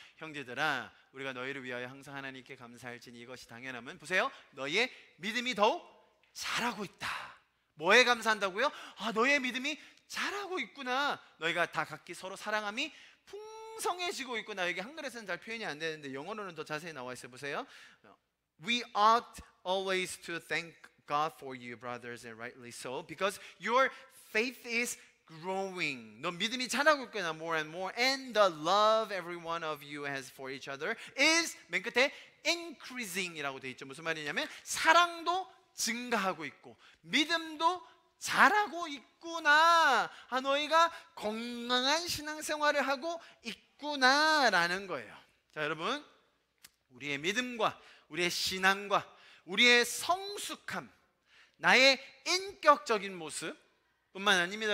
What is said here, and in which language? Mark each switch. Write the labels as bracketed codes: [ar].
[ko] 형제들아, 우리가 너희를 위하여 항상 하나님께 감사할지니 이것이 당연함은, 보세요, 너희의 믿음이 더욱 자라고 있다. 뭐에 감사한다고요? 너희의 믿음이 자라고 있구나. 너희가 다 각기 서로 사랑함이 풍성해지고 있구나. 이게 한글에서는 잘 표현이 안 되는데 영어로는 더 자세히 나와 있어요. 보세요. [en] We ought always to thank God for you, brothers, and rightly so, because your faith is growing. [ko] 너 믿음이 자라고 있구나. [en] More and more, and the love every one of you has for each other is, [ko] 맨 끝에 increasing이라고 돼 있죠. 무슨 말이냐면 사랑도 증가하고 있고 믿음도 자라고 있구나. 너희가 건강한 신앙생활을 하고 있구나라는 거예요. 자, 여러분, 우리의 믿음과 우리의 신앙과 우리의 성숙함, 나의 인격적인 모습 뿐만 아닙니다.